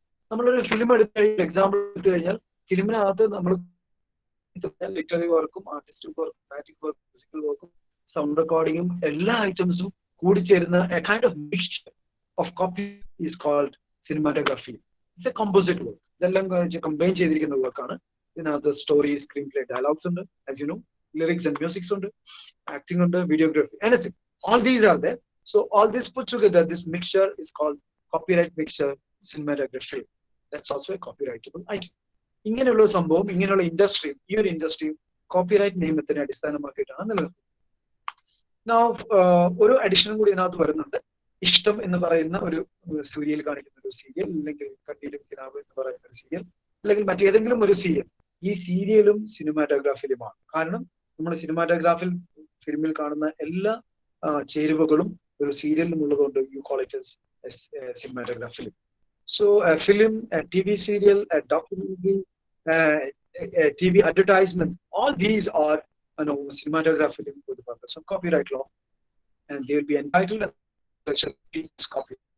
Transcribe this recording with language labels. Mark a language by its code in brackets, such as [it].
[ml] നമ്മളൊരു ഫിലിം എടുത്ത് എക്സാമ്പിൾ എടുത്തു കഴിഞ്ഞാൽ ഫിലിമിനകത്ത് നമ്മൾ ലിറ്റററി വർക്കും ആർട്ടിസ്റ്റിക് വർക്കും ഡ്രാമാറ്റിക് വർക്കും മ്യൂസിക്കൽ വർക്കും സൗണ്ട് റെക്കോർഡിങ്ങും എല്ലാ ഐറ്റംസും കൂടിച്ചേരുന്ന [en] A kind of mixture of copy is called cinematography. It's a composite work. [ml] ഇതെല്ലാം കമ്പൈൻ ചെയ്തിരിക്കുന്ന വർക്കാണ്. ഇതിനകത്ത് സ്റ്റോറി, സ്ക്രീൻ പ്ലേ, ഡയലോഗ്സ് ഉണ്ട്, as you know, [en] lyrics and music [ml] ഉണ്ട്, acting ഉണ്ട്, videography, anything. [en] All these are there. So all this put together, this mixture is called copyright mixture cinematography. That's also a copyrightable item. [ml] ഇങ്ങനെയുള്ള സംഭവം, ഇങ്ങനെയുള്ള ഇൻഡസ്ട്രിയും ഈ ഒരു ഇൻഡസ്ട്രിയും copyright നിയമത്തിനെ അടിസ്ഥാനമാക്കിയിട്ടാണ് നിലനിൽക്കുന്നത്. Now ഒരു അഡീഷനും കൂടി ഇതിനകത്ത് വരുന്നുണ്ട്. ഇഷ്ടം എന്ന് പറയുന്ന ഒരു സീരിയൽ കാണിക്കുന്ന ഒരു സീരിയൽ, അല്ലെങ്കിൽ കണ്ണിലും കിനാവ് എന്ന് പറയുന്ന ഒരു സീരിയൽ, അല്ലെങ്കിൽ മറ്റേതെങ്കിലും ഒരു സീരിയൽ, ഈ സീരിയലും സിനിമാറ്റോഗ്രാഫിലുമാണ്. കാരണം നമ്മൾ സിനിമാറ്റോഗ്രാഫിൽ ഫിലിമിൽ കാണുന്ന എല്ലാ ചേരുവകളും ഒരു സീരിയലിലും ഉള്ളതുകൊണ്ട് [en] You call it as cinematography film. So a film, a TV serial, a documentary, a TV advertisement, all these are cinematography film for the purpose of copyright law, and they will be entitled as copy.